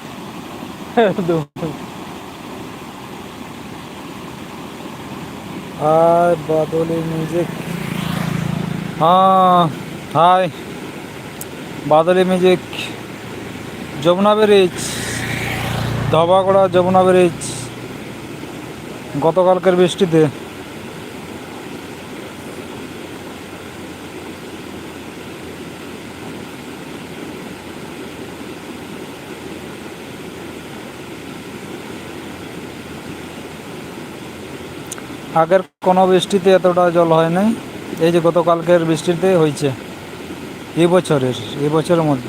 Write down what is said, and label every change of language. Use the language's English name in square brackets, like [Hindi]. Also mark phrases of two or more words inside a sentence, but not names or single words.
[Hindi] 2 मिनट। हाय बादली म्यूजिक, हाँ हाय बादली म्यूजिक। [Bangla] যমুনা ব্রিজ, ধবাগড়া যমুনা ব্রিজ গতকালকের বৃষ্টিতে আগের কোনো বৃষ্টিতে এতটা জল হয় নাই, এই যে গতকালকের বৃষ্টিতে হয়েছে এই বছরের মধ্যে।